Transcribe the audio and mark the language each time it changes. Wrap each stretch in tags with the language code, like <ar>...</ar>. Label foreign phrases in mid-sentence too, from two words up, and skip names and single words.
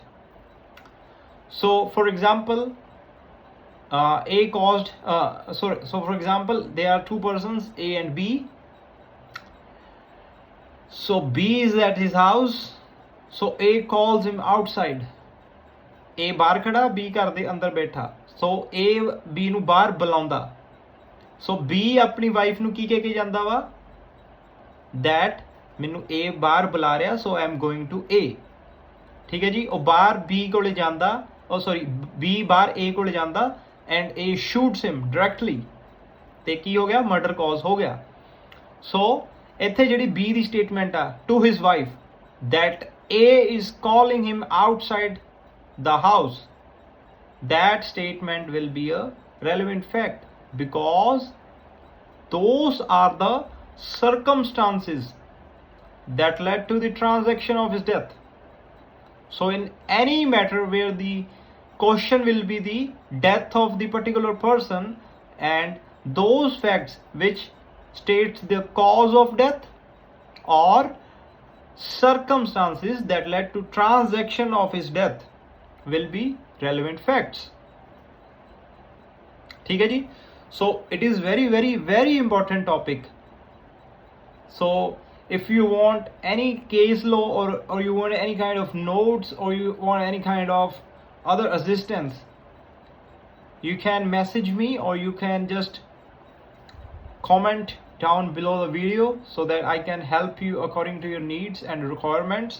<en>So for example, so for example, there are 2 persons, A and B. So B is at his house. So A calls him outside.</en> <pa>A ਬਾਹਰ ਖੜਾ, B ਘਰ ਦੇ ਅੰਦਰ ਬੈਠਾ. So A B ਨੂੰ ਬਾਹਰ ਬੁਲਾਉਂਦਾ. ਸੋ B ਆਪਣੀ ਵਾਈਫ ਨੂੰ ਕੀ ਕਹਿ ਕੇ ਜਾਂਦਾ ਵਾ, that ਮੈਨੂੰ A ਬਾਹਰ ਬੁਲਾ ਰਿਹਾ,</pa> <en>so I am going to</en> <pa>A. ਠੀਕ ਹੈ ਜੀ? ਉਹ ਬਾਹਰ B ਕੋਲੇ ਜਾਂਦਾ, B ਬਾਹਰ A ਕੋਲੇ ਜਾਂਦਾ</pa> <en>and A shoots him directly.</en> <pa>ਤੇ ਕੀ ਹੋ ਗਿਆ?</pa> <en>murder cause</en> <pa>ਹੋ ਗਿਆ. ਸੋ ਇੱਥੇ ਜਿਹੜੀ B ਦੀ ਸਟੇਟਮੈਂਟ ਆ</pa> <en>to his wife that A is calling him outside the house, that statement will be a relevant fact, because those are the circumstances that led to the transaction of his death. So in any matter where the question will be the death of the particular person, and those facts which states the cause of death or circumstances that led to transaction of his death will be relevant facts.</en> <pa>ਠੀਕ ਹੈ ਜੀ.</pa> <en>So it is very important topic. So if you want any case law or you want any kind of notes or you want any kind of other assistance, you can message me or you can just comment down below the video so that I can help you according to your needs and requirements.</en>